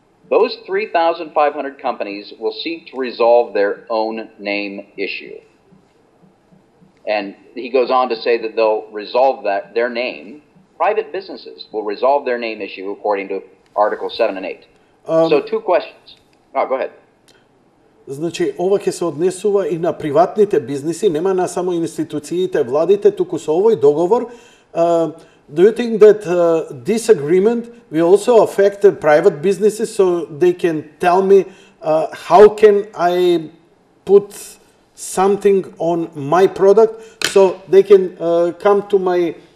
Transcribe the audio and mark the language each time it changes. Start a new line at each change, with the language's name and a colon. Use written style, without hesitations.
English: Those 3,500 companies will seek to resolve their own name issue. And he goes on to say that they'll resolve their name, private businesses will resolve their name issue according to Articles 7 and 8. So 2 questions. Oh, go ahead.
Macedonian: Значи, ова ќе се однесува и на приватните бизниси, нема на само институциите, владите, туку со овој договор.
English: Do you think that this agreement will also affect the private businesses so they can tell me how can I put something on my product so they can come to my